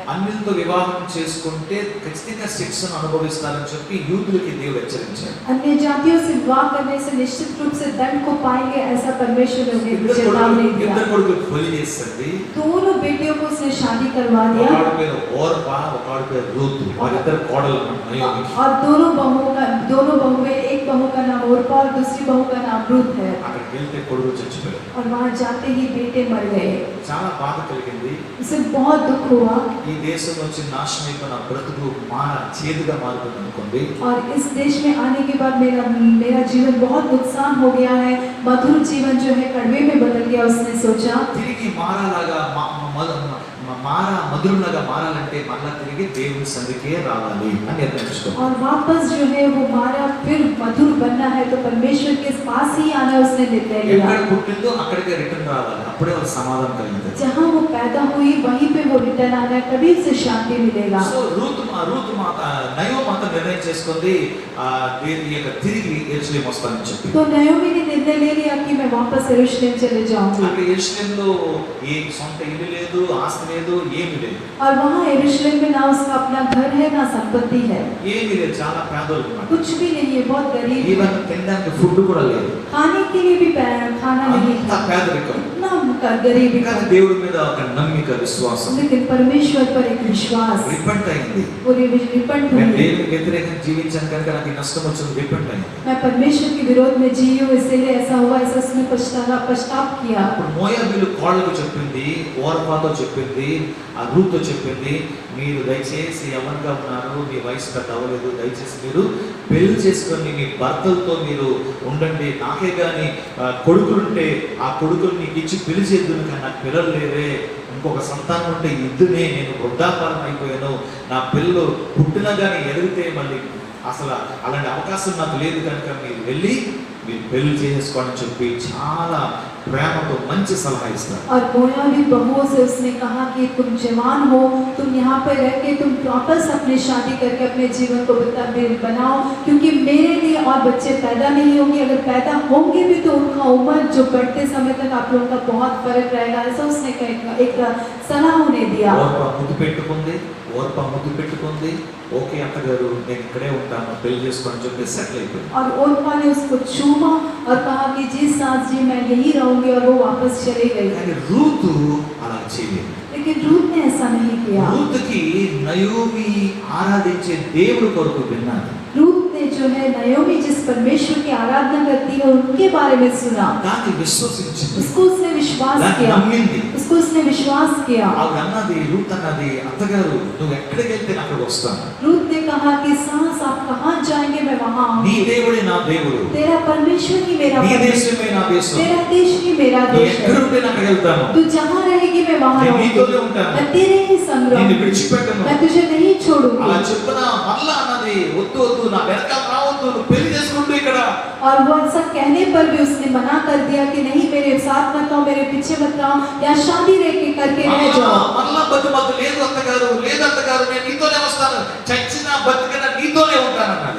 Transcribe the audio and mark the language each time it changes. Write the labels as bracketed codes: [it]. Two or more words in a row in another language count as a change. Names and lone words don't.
[te] అన్యులతో వివాహం చేసుకుంటే ఖచ్చితంగా శిక్షను అనుభవిస్తారని చెప్పి యూదులకి దేవుడు హెచ్చరించాడు. [hi] अन्य जातियों से विवाह करने से निश्चित रूप से दंड को पाएंगे, ऐसा परमेश्वर ने उन्हें चेतावनी दिया। [te] ఇద్దరు కొడుకులు పెళ్లి చేస్తుంది. [hi] दोनों बेटियों को उसने शादी करवा दिया, [te] ఒకడి పేరు ఓర్పా, ఒకడి పేరు రూతు. వారిద్దరు కోడలు నయోమికి. [hi] और दोनों बहुएं, एक बहू का नाम ओरपा और दूसरी बहू का नाम रूत है। [te] అక్కడికి వెళ్తే కొడుకు చచ్చిపోయాడు. [hi] और वहाँ जाते ही बेटे मर गए। [te] చాలా బాధ కలిగింది. [hi] उसे बहुत दुख हुआ, [te] ఈ దేశం నుంచి నాశనం అయిపోయిన బ్రతుకు చేదుగా మారుతుంది అనుకోండి. [hi] और इस देश में आने के बाद मेरा जीवन बहुत नुकसान हो गया है, मधुर जीवन जो है कड़वे में बदल गया। उसने सोचा [te] తిరిగి మారాలాగా మధురంలాగా మారాలంటే మళ్ళా తిరిగి దేవుని సన్నిధికే రావాలి అని నిర్ణయించుకో. [hi] और वापस जो है वो मारा फिर मधुर बनना है तो परमेश्वर के पास ही आना उसने निर्णय लिया। [te] ఎక్కడ పుట్టిందో అక్కడికే రిటర్న్ రావాలి, అప్పుడే వాళ్ళకి సమాధానం కలుగుతుంది. [hi] जहाँ वो पैदा हुई वहीं पे वो रिटर्न आना है, तभी उसे शांति मिलेगा। [te] సో రూతు మాత నయో మాత నిర్ణయం చేసుకుంది ఈ యొక్క తిరిగి యెరూషలేము వస్తానని చెప్పి. [hi] तो नयोमी ने निर्णय ले लिया कि मैं वापस यरूशलेम चले जाऊंगी। [te] అక్కడ యెరూషలేములో ఏ సొంత ఇల్లు లేదు, ఆస్తి లేదు, ఏమీ లేదు. [hi] और वहाँ यरूशलेम में ना उसका अपना घर है ना संपत्ति है, [te] ఏమీ లేదు, చాలా పేదలు అన్నమాట. [hi] कुछ भी नहीं है, बहुत गरीब है। [te] ఈవెన్ తినడానికి ఫుడ్ కూడా లేదు, [hi] खाने के लिए भी खाना नहीं [te] అంత [hi] था, [te] పేదరికం. [hi] इतना गरीबी था। [te] కానీ దేవుడి మీద ఒక నమ్మిక, విశ్వాసం, [hi] लेकिन परमेश्वर पर एक विश्वास, [te] రిపెంట్ అయింది. [hi] वो रिपेंट [te] నేను [hi] हुई। [te] దేవునికి వ్యతిరేకంగా జీవించాను కనుక నాకు ఈ నష్టం వచ్చింది, రిపెంట్ అయింది. [hi] मैं परमेश्वर के विरोध में जी हूँ, इसलिए ऐसा हुआ, ऐसा उसने पश्चाताप किया। [te] ఇప్పుడు మోయాబీలు కోళ్ళకు చెప్పింది, ఓర్పాతో చెప్పింది, ఆ రూత్తో చెప్పింది, మీరు దయచేసి యవ్వనంగా ఉన్నారు, మీ వయసు పెద్ద అవ్వలేదు, దయచేసి మీరు పెళ్లి చేసుకొని మీ భర్తలతో మీరు ఉండండి, నాకే కానీ కొడుకులుంటే ఆ కొడుకులు నీకు ఇచ్చి పెళ్లి చేద్దును, కానీ నాకు పిల్లలు లేవే, ఇంకొక సంతానం ఉంటే ఇద్దునే, నేను వృద్ధాకాలం అయిపోయాను, నా పిల్లలు పుట్టినా కానీ ఎదిగితే మళ్ళీ అసలు అలాంటి అవకాశం నాకు లేదు, కనుక మీరు వెళ్ళి మీరు పెళ్లి చేసుకోండి అని చెప్పి చాలా ప్రేమతో మంచి సలహా ఇస్తారు. [hi] और मोयाबी बहुओं से उसने कहा कि तुम जवान हो, तुम यहाँ पे रह के तुम वापस अपनी शादी करके अपने जीवन को बनाओ, क्योंकि मेरे लिए और बच्चे पैदा नहीं होंगे, अगर पैदा होंगे भी तो उनका उम्र जो बढ़ते समय तक आप लोगों का बहुत फर्क रहेगा। ऐसा उसने एक सलाह उन्हें दिया। [te] ఓర్ప ముద్దు పెట్టుకుంది, ఓకే అత్తగారు నేను ఇక్కడే ఉంటాను, పెళ్లి చేసుకొని చెప్పి సెటిల్ అయిపోయింది. [hi] और ओरपा ने उसको चूमा और कहा कि जी सास जी मैं यही रहूंगी, और वो वापस चली गई। [te] కానీ రూతు అలా చేయలేదు. [hi] लेकिन रूत ने ऐसा नहीं किया। [te] రూతుకి నయోమి ఆరాధించే దేవుడి కొరకు విన్నాడు. [hi] रूत ने जो है नयोमी जिस परमेश्वर की आराधना करती है उनके बारे में सुना, [te] దాన్ని విశ్వసించింది, [hi] उसको उसने विश्वास [te] దాన్ని [hi] किया, [te] నమ్మింది. [hi] उसको उसने विश्वास किया। [te] ఆవిడ అన్నది, రూత్ అన్నది, అత్తగారు నువ్వు ఎక్కడికి వెళ్తే నేను అక్కడికి వస్తాను, [hi] रूत ने कहा कि सास आप कहाँ जाएंगे, मैं वहाँ [te] నీ [hi] आऊंगी। [te] దేవుడే నా దేవుడు, [hi] तेरा परमेश्वर ही मेरा [te] నీ [hi] परमेश्वर, [te] దేశమే నా దేశం, [hi] तेरा देश ही मेरा [te] నువ్వు [hi] देश [te] ఎక్కడ [hi] है, [te] ఉంటే నేను అక్కడికి వెళ్తాను, [hi] तू जहाँ रहेगी मैं वहाँ [te] నేను [hi] रहूंगी, [te] నీతోనే ఉంటాను, [hi] मैं तेरे ही संग [te] నిన్ను [hi] रहूंगी, [te] విడిచిపెట్టను. [hi] मैं तुझे नहीं छोड़ूंगी। [te] అలా చెప్పిన మళ్ళా అన్నది, వద్దు వద్దు నా వెనకాల రావద్దు, నువ్వు పెళ్లి చేసుకుంటూ ఇక్కడ. [hi] और वो ऐसा कहने पर भी उसने मना कर दिया कि नहीं मेरे साथ मत आओ, मेरे पीछे मत आओ, या शादी करके रह जाओ। [te] మళ్ళా బతుమతు, లేదు అత్తగారు, లేదు అత్తగారు, నేను నీతోనే వస్తాను, చచ్చినా బతికినా నీతోనే ఉంటాను అన్నది.